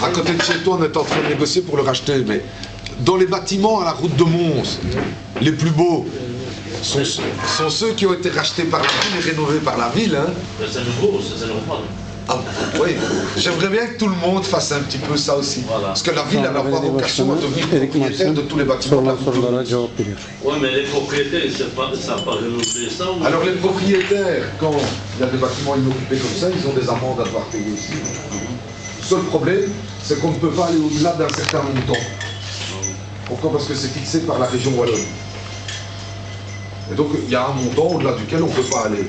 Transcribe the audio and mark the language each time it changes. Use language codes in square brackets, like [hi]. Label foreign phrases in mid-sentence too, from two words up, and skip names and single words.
[fr] À côté de chez toi, on est en train de négocier pour le racheter, mais dans les bâtiments à la route de Mons, les plus beaux, sont ceux qui ont été rachetés par la ville et rénovés par la ville. Hein. Mais c'est nouveau, c'est normal. Ah, oui, j'aimerais bien que tout le monde fasse un petit peu ça aussi. Voilà. Parce que la ville, elle n'a pas vocation à devenir Eric propriétaire Marcel de tous les bâtiments de la sorulan route de sorulara Mons. [tr] cevap veriyor. [fr] Oui, mais les propriétaires, ils ne savent pas renouveler ça ou... Alors les propriétaires, quand il y a des bâtiments inoccupés comme ça, ils ont des amendes à devoir payer aussi. Le seul problème, c'est qu'on ne peut pas aller au-delà d'un certain montant. Pourquoi? Parce que c'est fixé par la région wallonne. Et donc il y a un montant au-delà duquel on ne peut pas aller.